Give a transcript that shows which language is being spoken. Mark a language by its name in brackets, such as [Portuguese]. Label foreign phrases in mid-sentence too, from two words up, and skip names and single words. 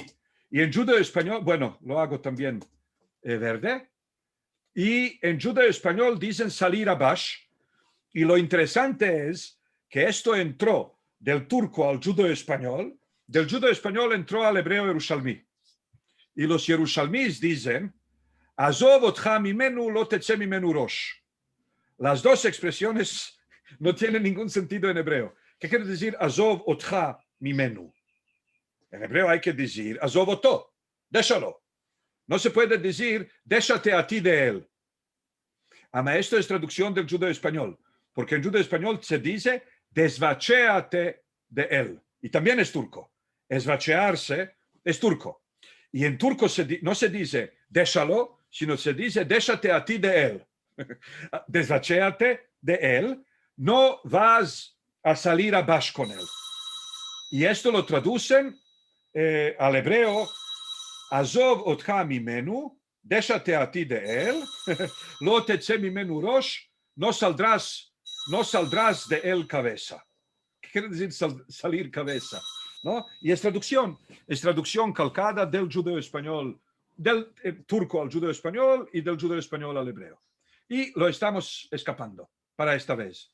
[Spanish] Y en judeo español, bueno, lo hago también verde. Y en judeo español dicen salir abajo. Y lo interesante es que esto entró del turco al judeo español, del judeo español entró al hebreo yerushalmí. Y los yerushalmís dicen, [Hebrew] עזוב אותך ממנו לא תצא ממנו ראש. [Spanish] Las dos expresiones no tienen ningún sentido en hebreo. ¿Qué quiere decir [Hebrew] עזוב אותך ממנו? [Spanish] En hebreo hay que decir [Hebrew] עזוב אותו, [Spanish] déjalo. No se puede decir déjate a ti de él. Esto es traducción del judeo español, porque en judeo español se dice desvachéate de él. Y también es turco. Desvachearse es turco. Y en turco no se dice déjalo, sino se dice déjate a ti de él. Desvachéate de él, no vas a salir abajo con él. Y esto lo traducen al hebreo, [Hebrew] עזוב אותך ממנו, [Spanish] déjate a ti de él, [Hebrew] לא תצא ממנו ראש, [Spanish] no saldrás de él cabeza. ¿Qué quiere decir salir cabeza? ¿No? Y es traducción calcada del judeo español, del turco al judeo español y del judeo español al hebreo. Y lo estamos escapando para esta vez.